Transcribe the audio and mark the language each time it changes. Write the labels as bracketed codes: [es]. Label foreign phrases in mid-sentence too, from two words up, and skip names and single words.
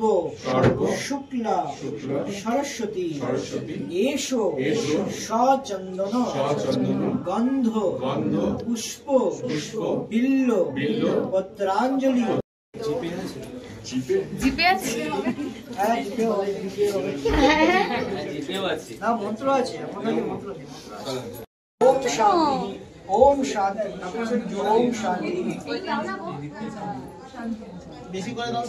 [sa] शुक्ला सरस्वती एषो सचंदन गंध पुष्प बिल्ल पत्रांजलि [bn] জিপে আছে হ্যাঁ জিপে আছে না মন্ত্র আছে আপনাদের মন্ত্র আছে [sa] ওম শান্তি ওম শান্তি [bn] বেশি করে দাও